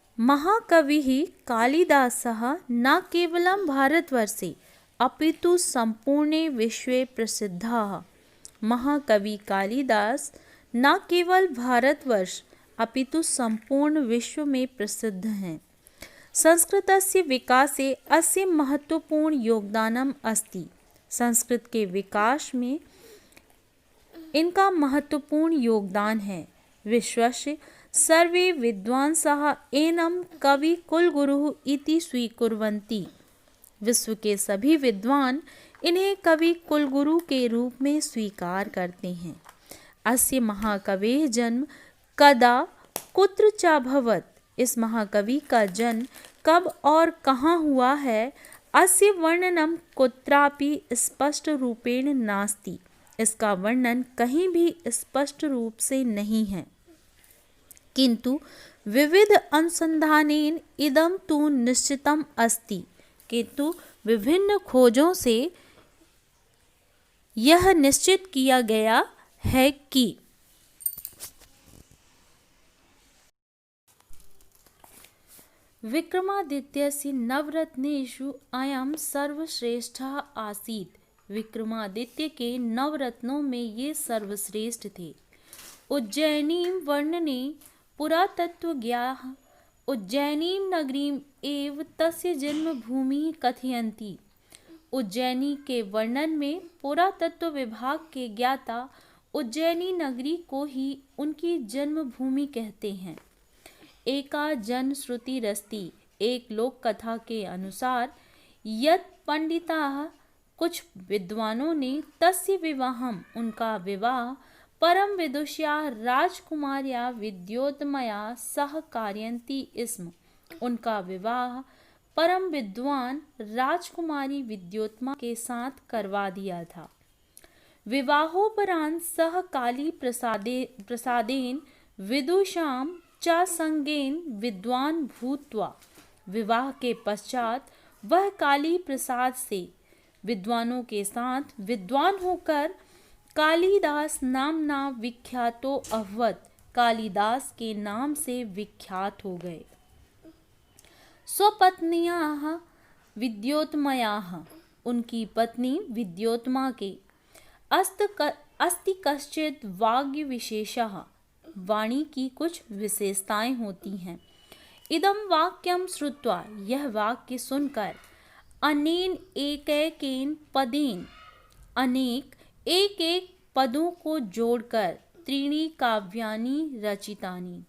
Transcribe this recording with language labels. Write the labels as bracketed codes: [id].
[sa] महाकविः कालिदासः न केवलं भारतवर्षे अपितु संपूर्णे विश्वे प्रसिद्धः। [hi] महाकवि कालिदास न केवल भारतवर्ष अपितु संपूर्ण विश्व में प्रसिद्ध हैं। [sa] संस्कृतस्य विकासे अस्य महत्वपूर्ण योगदानम् अस्ति। [hi] संस्कृत के विकास में इनका महत्वपूर्ण योगदान है। [sa] विश्वस्य सर्वे विद्वांसः एनं कवि कुलगुरुः इति स्वीकुर्वन्ति। [hi] विश्व के सभी विद्वान इन्हें कवि कुलगुरु के रूप में स्वीकार करते हैं। [sa] अस्य महाकवेः जन्म कदा कुत्र चाभवत्। [hi] इस महाकवि का जन्म कब और कहाँ हुआ है, [sa] अस्य वर्णनम कुत्रापि स्पष्ट रूपेण नास्ति। [hi] इसका वर्णन कहीं भी स्पष्ट रूप से नहीं है, [sa] किंतु विविध अनुसंधानेन इदं तु निश्चितम् अस्ति। [hi] किंतु विभिन्न खोजों से यह निश्चित किया गया है कि [sa] विक्रमादित्यस्य नवरत्नेषु अयं सर्वश्रेष्ठः आसीत्। [hi] विक्रमादित्य के नवरत्नों में ये सर्वश्रेष्ठ थे। [sa] उज्जैनीं वर्णने पुरातत्त्वज्ञाः उज्जैनीं नगरीं एव तस्य जन्मभूमिः कथयन्ति। [hi] उज्जैनी के वर्णन में पुरातत्व विभाग के ज्ञाता उज्जैनी नगरी को ही उनकी जन्मभूमि कहते हैं। [sa] एका जनश्रुतिरस्ति। [hi] एक लोक कथा के अनुसार [sa] यत् पंडिताः [hi] कुछ विद्वानों ने [sa] तस्य विवाहम [hi] उनका विवाह [sa] परम विदुष्या राजकुमार्या विद्योतमया सह कारयन्ति स्म। [hi] उनका विवाह परम विद्वान राजकुमारी विद्योतमा के साथ करवा दिया था। [sa] विवाहोपरांत सह काली प्रसादेन विदुषां च संगेन विद्वान भूत्वा। [hi] विवाह के पश्चात वह काली प्रसाद से विद्वानों के साथ विद्वान होकर [sa] कालिदास नामना विख्यातो अभवत्। [hi] कालिदास के नाम से विख्यात हो गए। [sa] स्वपत्न्याः विद्योतमयाः। [hi] उनकी पत्नी विद्योतमा के [sa] अस्ति कश्चित् वाग्य विशेषः। [hi] वाणी की कुछ विशेषताएं होती हैं। [sa] इदं वाक्यं श्रुत्वा। [hi] यह वाक्य सुनकर [sa] अनेन एकैकेन पदेन [hi] अनेक एक एक पदों को जोड़कर [sa] त्रीणि काव्यानि रचितानि।